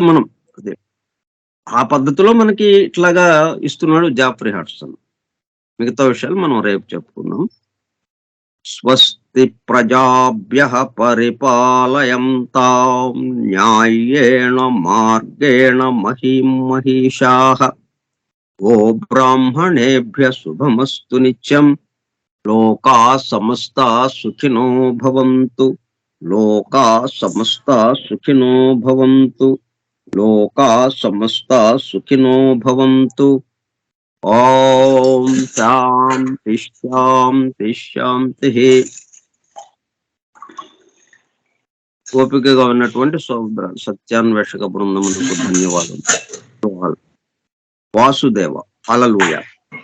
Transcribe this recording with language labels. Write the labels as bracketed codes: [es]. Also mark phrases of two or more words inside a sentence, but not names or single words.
[te] మనం అదే ఆ పద్ధతిలో మనకి ఇట్లాగా ఇస్తున్నాడు జాఫ్రీ హడ్సన్. మిగతా విషయాలు మనం రేపు చెప్పుకుందాం. [sa] స్వస్తి ప్రజాభ్యః పరిపాలయంతాం న్యాయేణ మార్గేణ మహీం మహిషాః. ఓ బ్రాహ్మణేభ్యః శుభమస్తు నిత్యం. లోకా సమస్తా సుఖినో భవంతు. లోకా సమస్తా సుఖినో భవంతు. లోకా సమస్తా సుఖినో భవంతు. ఓం శాంతి శాంతి శాంతి. [te] ఓపికగా ఉన్నటువంటి సత్యాన్వేషక బృందములకు ధన్యవాదాలు. వాసుదేవ. హల్లెలూయా.